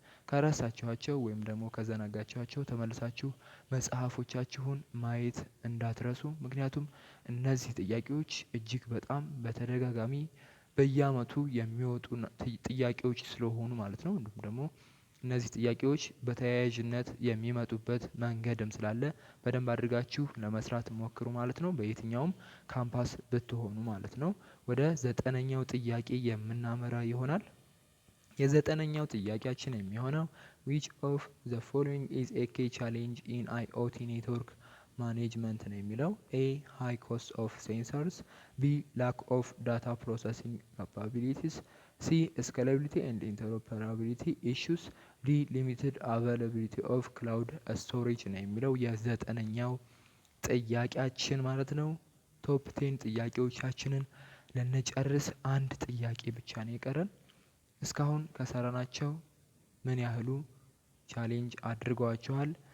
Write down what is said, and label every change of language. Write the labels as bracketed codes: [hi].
[am] ከረሳችኋቸው ወይም ደግሞ ከዘነጋችኋቸው ተመልሳችሁ መጽሐፎቻችሁን ማየት እንዳትረሱ። ምክንያቱም እነዚህ ጥያቄዎች እጅግ በጣም በተደጋጋሚ በየአመቱ የሚወጡ ጥያቄዎች ስለሆኑ ማለት ነው። እንዲሁም ደግሞ እነዚህ ጥያቄዎች በተያያዥነት የሚመጡበት መንገድም ስላለ በደንብ አድርጋችሁ ለመስራት ሞክሩ ማለት ነው። በየትኛውም ካምፓስ ብትሆኑ ማለት ነው። ወደ 9ኛው ጥያቄ የምናመራ ይሆናል። የ9ኛው ጥያቄያችን የሚሆነው [en] which of the following is a key challenge in IoT network management [am] ነው የሚለው። [en] A high cost of sensors. B lack of data processing capabilities. C scalability and interoperability issues. ዲ ሊሚትድ አቬይላቢሊቲ ኦፍ ክላውድ ስቶሬጅ [am] ነው የሚለው የ9ኛው ጥያቄያችን ማለት ነው። ቶፕ 10 ጥያቄዎቻችንን ልንጨርስ አንድ ጥያቄ ብቻ ነው የቀረን። እስካሁን ከሰራናቸው ምን ያህሉ ቻሌንጅ አድርጓችኋል?